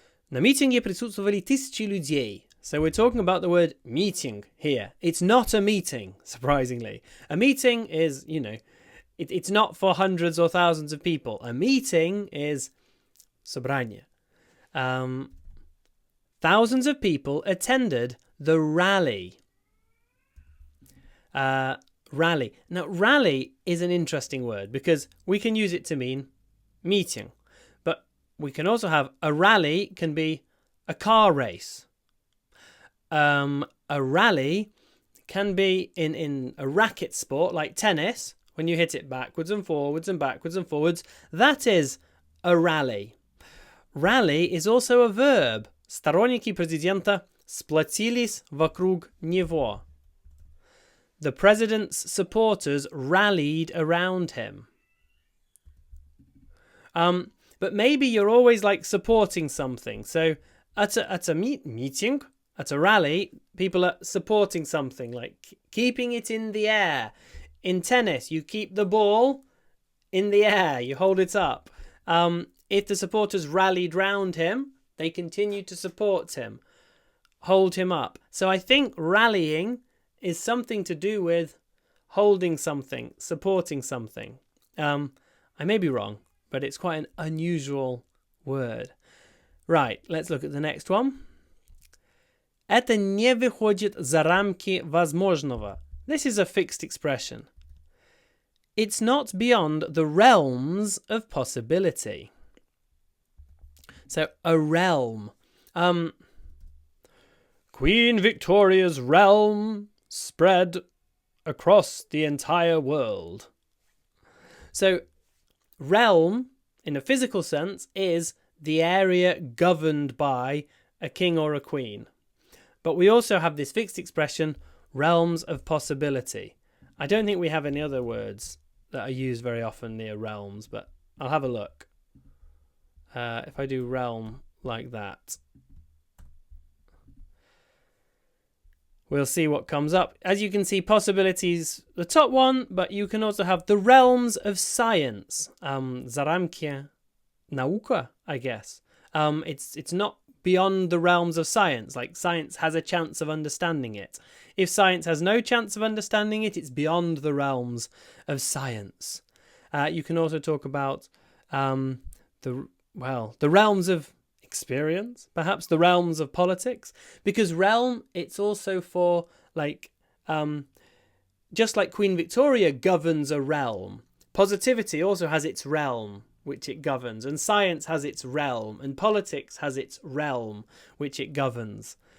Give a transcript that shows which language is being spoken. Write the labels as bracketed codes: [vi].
[ru] На митинге присутствовали тысячи людей. [en] So we're talking about the word meeting here. It's not a meeting, surprisingly. A meeting is, it's not for hundreds or thousands of people. A meeting is собрание. Thousands of people attended the rally. Rally. Now, rally is an interesting word because we can use it to mean meeting. But we can also have a rally can be a car race. A rally can be in a racket sport like tennis, when you hit it backwards and forwards and backwards and forwards. That is a rally. Rally is also a verb. [ru] Сторонники президента сплотились вокруг него. [en] The president's supporters rallied around him. But maybe you're always like supporting something. So at a meeting, at a rally, people are supporting something, like keeping it in the air. In tennis, you keep the ball in the air, you hold it up. If the supporters rallied round him, they continued to support him, hold him up. So I think rallying is something to do with holding something, supporting something. I may be wrong, but it's quite an unusual word. Right, let's look at the next one. [ru] Это не выходит за рамки возможного. [en] This is a fixed expression. It's not beyond the realms of possibility. So, a realm. Queen Victoria's realm spread across the entire world. So, realm, in a physical sense, is the area governed by a king or a queen. But we also have this fixed expression, realms of possibility. I don't think we have any other words that are used very often near realms, but I'll have a look. If I do realm like that, we'll see what comes up. As you can see, possibilities, the top one, but you can also have the realms of science. [ru] За рамки наука, [en] I guess. It's not beyond the realms of science, like science has a chance of understanding it. If science has no chance of understanding it, it's beyond the realms of science. You can also talk about the realms of experience, perhaps the realms of politics, because realm, it's also for just like Queen Victoria governs a realm, positivity also has its realm which it governs, and science has its realm, and politics has its realm which it governs.